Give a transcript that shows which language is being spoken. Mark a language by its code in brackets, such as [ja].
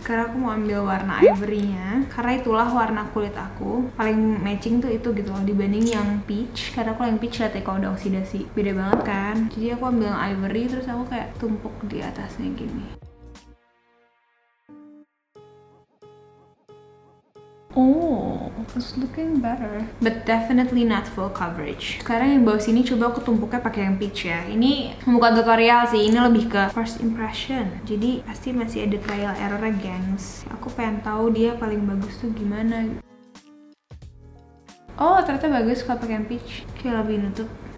[id] Sekarang aku mau ambil warna ivory-nya, karena itulah warna kulit aku paling matching tuh itu gitu loh, dibanding yang peach. Karena kalau yang peach lihat ya kalau udah oksidasi beda banget kan. Jadi aku ambil yang ivory, terus aku kayak tumpuk di atasnya gini. [en] Oh, it's looking better, but definitely not full coverage. [id] Sekarang yang bawah sini coba aku tumpuknya pakai yang peach ya. Ini bukan tutorial sih, ini lebih ke [en] first impression. [id] Jadi pasti masih ada [en] trial error [id] gengs. Aku pengen tahu dia paling bagus tuh gimana. Oh, ternyata bagus kalau pakai yang peach, kayak lebih nutup.